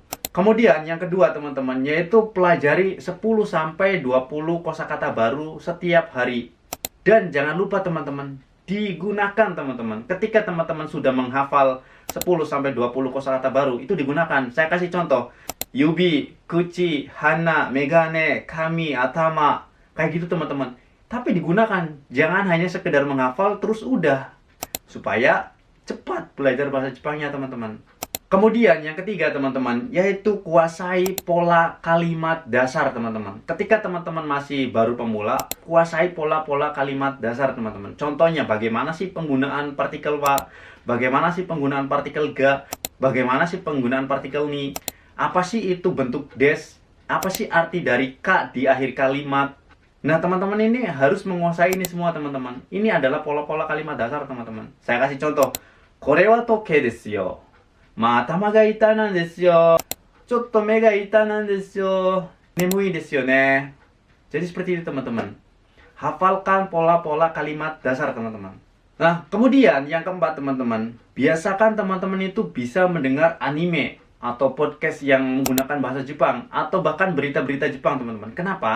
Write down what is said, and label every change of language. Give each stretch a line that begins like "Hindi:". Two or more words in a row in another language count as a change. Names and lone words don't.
Indonesian: Kemudian yang kedua, teman-teman, yaitu pelajari 10-20 kosakata baru setiap hari. Dan jangan lupa, teman-teman, digunakan, teman-teman. Ketika teman-teman sudah menghafal 10-20 kosakata baru, itu digunakan. Saya kasih contoh.
Japanese: 指、口、鼻、眼鏡、髪、頭.
Indonesian: Kayak gitu, teman-teman. Tapi digunakan. Jangan hanya sekedar menghafal terus udah. Supaya cepat belajar bahasa Jepangnya, teman-teman. Kemudian yang ketiga, teman-teman, yaitu kuasai pola kalimat dasar, teman-teman. Ketika teman-teman masih baru pemula, kuasai pola-pola kalimat dasar, teman-teman. Contohnya bagaimana sih penggunaan partikel wa, bagaimana sih penggunaan partikel ga, bagaimana sih penggunaan partikel ni, apa sih itu bentuk des, apa sih arti dari ka di akhir kalimat. Nah, teman-teman ini harus menguasai ini semua, teman-teman. Ini adalah pola-pola kalimat dasar, teman-teman. Saya kasih contoh.
Japanese: これは時計ですよ. まあ、頭が痛なんですよ。ちょっと目が痛なんですよ。眠いですよね.
Indonesian: Jadi seperti itu, teman-teman. Hafalkan pola-pola kalimat dasar, teman-teman. Nah, kemudian yang keempat, teman-teman. Biasakan teman-teman itu bisa mendengar anime atau podcast yang menggunakan bahasa Jepang atau bahkan berita-berita Jepang, teman-teman. Kenapa?